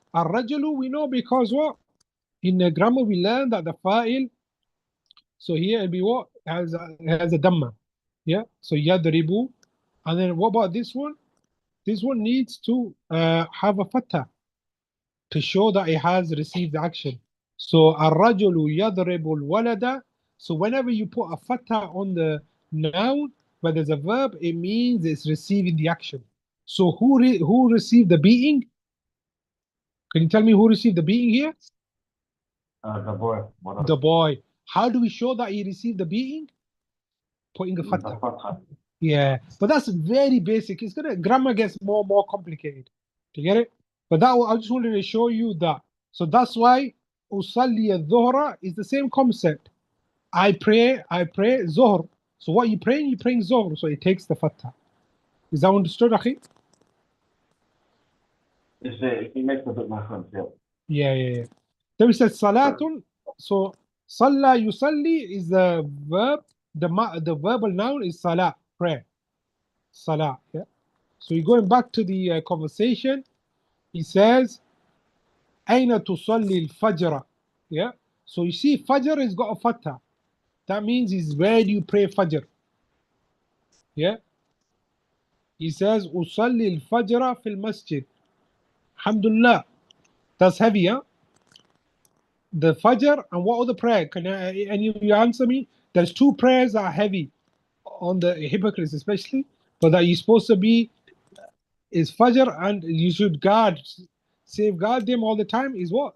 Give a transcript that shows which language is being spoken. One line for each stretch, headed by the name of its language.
English: Al rajulu, we know because what? In the grammar, we learn that the fa'il, so here it'll be what? Has a dhamma. Yeah? So yadribu. And then what about this one? This one needs to have a fatha to show that it has received action.
Arabic: So الرجل يضرب الولد.
English: So whenever you put a fatha on the noun, but there's a verb, it means it's receiving the action. So who received the beating? Can you tell me who received the beating here? The boy. The boy. How do we show that he received the beating? Putting a fatha. Yeah, but that's very basic. It's gonna grammar gets more and more complicated. Do you get it? But that I just wanted to show you that. So that's why
Arabic: usalli al-dhuhra
English: is the same concept. I pray zuhr. So what you praying? You praying zuhr. So it takes the fatha. Is that understood, Akhi? It makes a bit more sense, yeah. Yeah. Then we said salatun. So salla yusalli is the verb. The verbal noun is salah, prayer. Salah. Yeah. So you're going back to the conversation. He says,
Arabic: أين تصلي الفجر?
English: Yeah. So you see, Fajr has got a fatha. That means is where do you pray Fajr? Yeah. He says,
Arabic: أصلي الفجر في المسجد.
English: Alhamdulillah. That's heavy, huh? The Fajr and what other prayer? Can any of you answer me? There's two prayers that are heavy on the hypocrites, especially, but that you're supposed to be is Fajr and you should safeguard them all the time is what?